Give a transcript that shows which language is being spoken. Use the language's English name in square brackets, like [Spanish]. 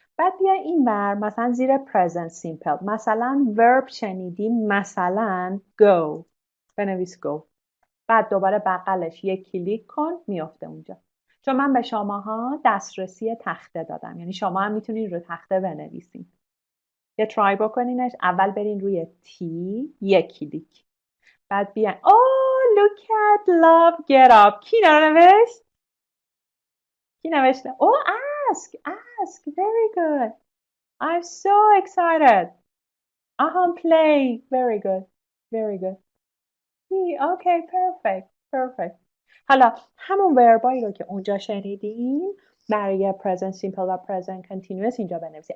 [Persian] بعد بیا این ور مثلا زیر present simple. مثلا verb شنیدین مثلا go. بنویس go. بعد دوباره بغلش یک کلیک کن میافته اونجا. چون من به شماها دسترسی تخته دادم. یعنی شما هم میتونید رو تخته بنویسین. یه ترای بکنینش. اول برین روی تی یک کلیک. [English] بعد بیاین look at love get up. [Persian] کی نوشت؟ کی نوشته؟ [English] ask very good. I'm so excited. play very good. Okay, perfect. [Persian] حالا همون وربایی رو که اونجا شنیدیم برای present simple و present continuous اینجا بنویسید.